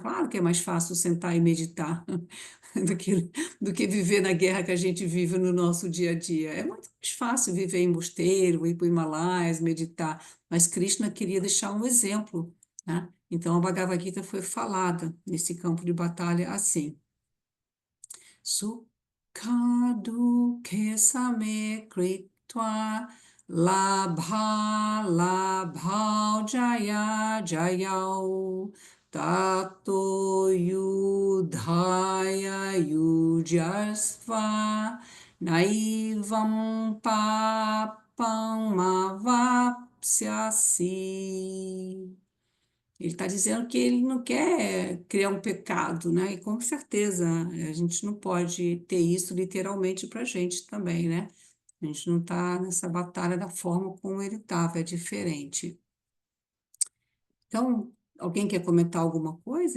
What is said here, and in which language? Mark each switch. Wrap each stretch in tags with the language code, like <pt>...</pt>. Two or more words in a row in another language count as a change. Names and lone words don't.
<pt>Claro que é mais fácil sentar e meditar do que viver na guerra que a gente vive no nosso dia a dia. É muito mais fácil viver em mosteiro, ir para o Himalaias, meditar, mas Krishna queria deixar um exemplo, né? Então a Bhagavad Gita foi falada nesse campo de batalha assim.</pt> <sa>सुख दुःखे समे कृत्वा लाभ लाभौ जय जयौ ततो युद्धाय युज्यस्व नैवं पापम् अवाप्स्यसि.</sa> <pt>Ele está dizendo que ele não quer criar um pecado, né? E com certeza a gente não pode ter isso literalmente para a gente também, né? A gente não está nessa batalha da forma como ele estava, é diferente. Então, alguém quer comentar alguma coisa?</pt>